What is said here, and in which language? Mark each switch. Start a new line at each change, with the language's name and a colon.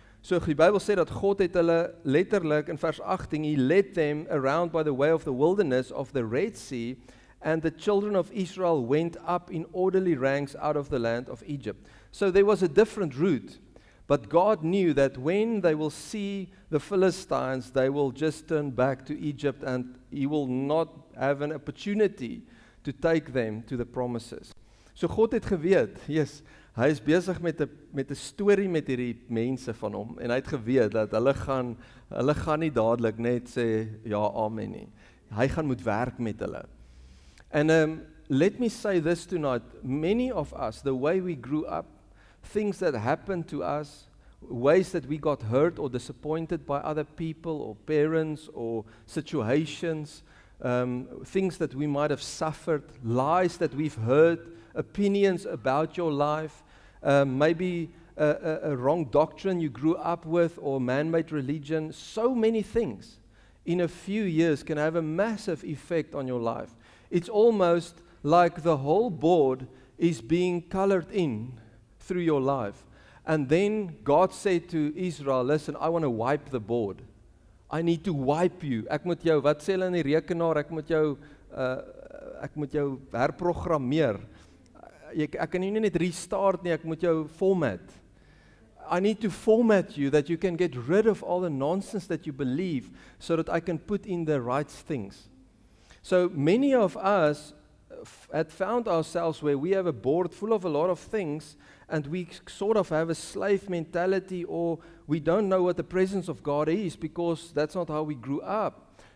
Afrikaans: So die Bybel sê dat God het hulle letterlik in vers 18,
English: He led them around by the way of the wilderness of the Red Sea, and the children of Israel went up in orderly ranks out of the land of Egypt. So there was a different route, but God knew that when they will see the Philistines, they will just turn back to Egypt, and He will not have an opportunity to take them to the promises.
Afrikaans: So God het geweet, yes, hy is besig met 'n storie met hierdie mense van hom, en hy het geweet dat hulle gaan nie dadelik net sê ja, amen nie. Hy gaan moet werk met hulle.
English: And let me say this tonight, many of us, the way we grew up, things that happened to us, ways that we got hurt or disappointed by other people or parents or situations, things that we might have suffered, lies that we've heard, opinions about your life, maybe a wrong doctrine you grew up with or man-made religion. So many things in a few years can have a massive effect on your life. It's almost like the whole board is being colored in through your life. And then God said to Israel, listen, I want to wipe the board. I need to wipe you.
Afrikaans: Ek moet jou, wat sê hulle in die rekenaar, ek moet jou herprogrammeer. Ek kan nie net restart nie, ek moet jou format.
English: I need to format you that you can get rid of all the nonsense that you believe so that I can put in the right things. So many of us had found ourselves where we have a board full of a lot of things and we sort of have a slave mentality, or we don't know what the presence of God is because that's not how we grew up.